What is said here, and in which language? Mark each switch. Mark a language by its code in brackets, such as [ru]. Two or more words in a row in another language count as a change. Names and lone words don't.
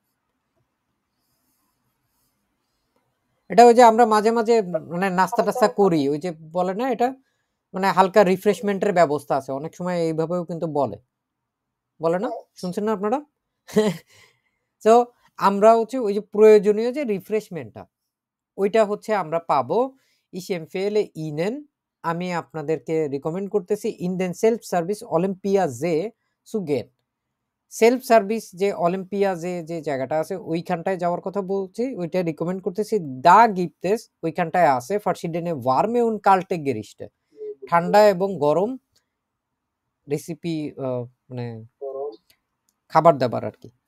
[bn] এটা ওই যে আমরা মাঝে মাঝে মানে নাস্তা টাস্তা করি, ওই যে বলে না, এটা মানে হালকা রিফ্রেশমেন্টের ব্যবস্থা আছে, অনেক সময় এইভাবেও কিন্তু বলে না, শুনছেন না আপনারা? তো আমরা হচ্ছে ওই যে প্রয়োজনীয় যে রিফ্রেশমেন্টটা, ওইটা হচ্ছে আমরা পাবো [de] Ich empfehle Ihnen, [bn] আমি আপনাদেরকে রিকমেন্ড করতেছি [de] in den Self-Service Olympiasee zu gehen. [bn] সেলফ সার্ভিস যে অলিম্পিয়াজে যে জায়গাটা আছে ওইখানটায় যাওয়ার কথা বলছি, ওইটা রিকমেন্ড করতেছি। [de] Da gibt es [bn] ওইখানটায় আছে [de] verschiedene warme und kalte Gerichte, [bn] ঠান্ডা এবং গরম রেসিপি, মানে খাবার দাবার আর কি।